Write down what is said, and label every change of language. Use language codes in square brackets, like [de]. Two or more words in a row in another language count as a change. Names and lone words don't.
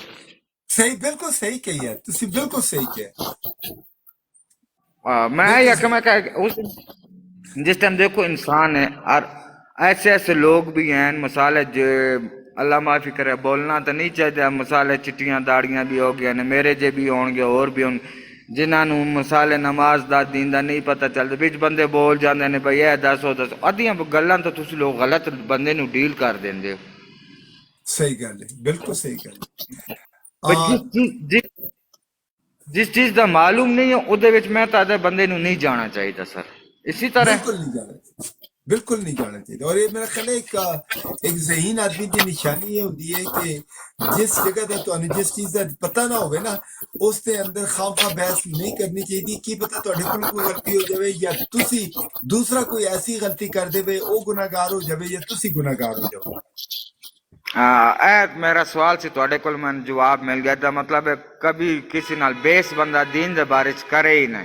[ur] صحیح بالکل صحیح کہی ہے تسی بالکل صحیح کہا میں بالکل یا کہ صحیح میں کہ جس ٹائم دیکھو انسان ہے اور ایسے ایسے لوگ بھی ہیں [pa] مثال ہے جو اللہ معافی کرے بولنا تو نہیں چاہیے مثال ہے چٹیاں داڑیاں بھی ہو گیا نے میرے جے بھی ہون گے اور بھی ہون جنہاں نوں مثال ہے نماز دا دین دا نہیں پتہ چلدا وچ بندے بول جاندے نے بھئی اے دسو ادھیاں گلاں تو تسی لوگ غلط بندے نوں ڈیل کر دیندے ہو صحیح گل ہے بالکل صحیح گل بھئی جس چیز دا معلوم نہیں ہے اودے وچ میں تاڈے بندے نوں نہیں جانا چاہیے سر اسی طرح [ur] بالکل نہیں جانا چاہیے بالکل نہیں جانا چاہیے اور یہ میرا خیال ہے ایک ذہین آدمی کی نشانی یہ ہوتی ہے کہ جس جگہ [pa] تے تانوں جس چیز کا پتہ نہ ہوئے نا اس دے اندر خام خواہ بحث نہیں کرنی چاہیے کی پتہ تواڈے کول کوئی غلطی ہو جاوے یا تسی دوسرا [ur] کوئی ایسی غلطی [pa] کر دے او گناہگار ہو جاوے یا تسی گناہگار ہو جاؤ اے میرا سوال سی تواڈے کول میں جواب مل گیا دا مطلب ہے کبھی کسی نال بیس بندہ دین دے بارے چ کرے ہی نہیں